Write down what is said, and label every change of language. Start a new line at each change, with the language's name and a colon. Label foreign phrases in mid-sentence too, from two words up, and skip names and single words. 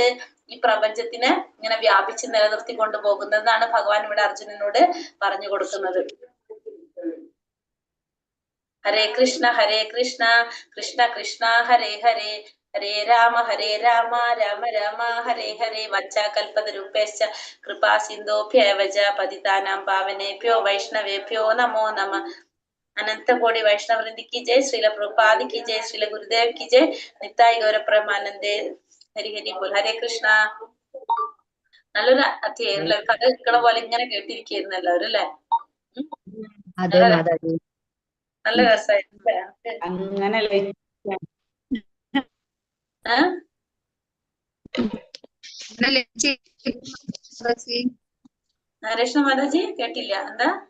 Malayalam: ഈ പ്രപഞ്ചത്തിനെ ഇങ്ങനെ വ്യാപിച്ച് നിലനിർത്തി കൊണ്ടുപോകുന്നതെന്നാണ് ഭഗവാൻ ഇവിടെ അർജുനനോട് പറഞ്ഞു കൊടുക്കുന്നത്.
Sanskrit: ഹരേ കൃഷ്ണ കൃഷ്ണ കൃഷ്ണ ഹരേ ഹരേ, ഹരേ രാമ രാമ രാമ ഹരേ ഹരേ വച്ചാകൽപതരൂപേശ്ച കൃപാ സിന്ധോഭ്യവച പതിതാനാം പാവനേഭ്യോ വൈഷ്ണവേഭ്യോ നമോ നമ. അനന്ത കോടി വൈഷ്ണവൃന്ദി
Hindi: की जय, श्रील प्रभुपाद की जय, श्रील गुरुदेव की जय,
Sanskrit: निताई गौरप्रमानंदे. ഹരി ഹരി ബോൾ. ഹരേ കൃഷ്ണ.
Malayalam: നല്ലൊരു അധ്യായം കഥ കേൾക്കണ പോലെ ഇങ്ങനെ കേട്ടിരിക്കുന്നു എല്ലാവരും അല്ലെ. അതെ മാതാജി. നല്ല രസമായിരുന്നു. അങ്ങനെ രേഷ്മ മാതാജി കേട്ടില്ല എന്താ?